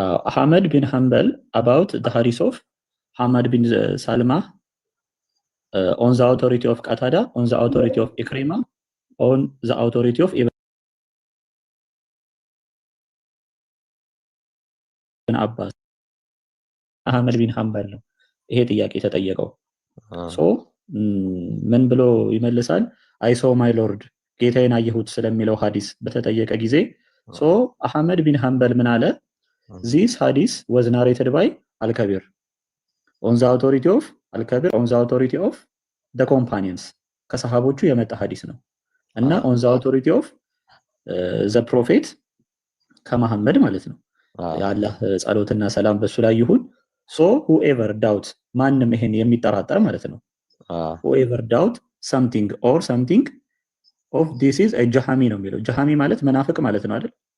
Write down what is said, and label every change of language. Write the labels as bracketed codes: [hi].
[en] Ahmad bin Hanbal about the hadith of Hamad bin Salma on the authority of Qatada, on the authority of Ikrimah, on the authority of Ibn Abbas. [am] Ahmad bin Hanbal ነው ይሄ ጥያቄ ተጠየቀው። ሶ ምን ብሎ ይመልሳል? [en] I saw my lord [am] ጌታዬን አየሁት ስለሚለው ሐዲስ በተጠየቀ ጊዜ ሶ አህመድ ቢን ሐንበል ምን አለ? [en] This hadith was narrated by Al-Kabir on the authority of Al-Kabir, on the authority of the companions. [am] ከሰሃቦቹ የመጣ ሐዲስ ነው እና [en] on the authority of the prophet [am] ከመሐመድ ማለት ነው። የአላህ ጸሎትና ሰላም በሱ ላይ ይሁን። [en] so whoever doubt [am] ማንም ይሄን የሚጠራጠር ማለት ነው [en] whoever doubt something or something of this is a jahami [am] ነው የሚለው። ጀሃሚ ማለት መናፍቅ ማለት ነው አይደል?